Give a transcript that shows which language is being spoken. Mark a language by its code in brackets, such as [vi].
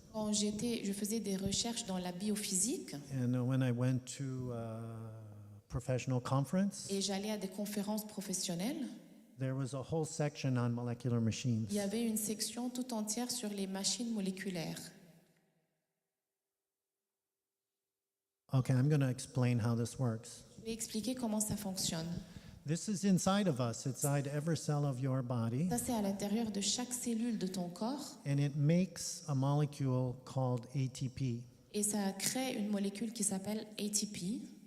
[fr] Quand je faisais des recherches dans la biophysique, [en] and when I went to professional conference. [fr] et j'allais à des conférences professionnelles. [en] There was a whole section on molecular machines. [fr] Il y avait une section tout entière sur les machines moléculaires. [en] Okay, I'm going to explain how this works. [fr] Je vais expliquer comment ça fonctionne. [en] This is inside of us, inside every cell of your body, [fr] Ça, c'est à l'intérieur de chaque cellule de ton corps [en] and it makes a molecule called ATP. [fr] et ça crée une molécule qui s'appelle ATP.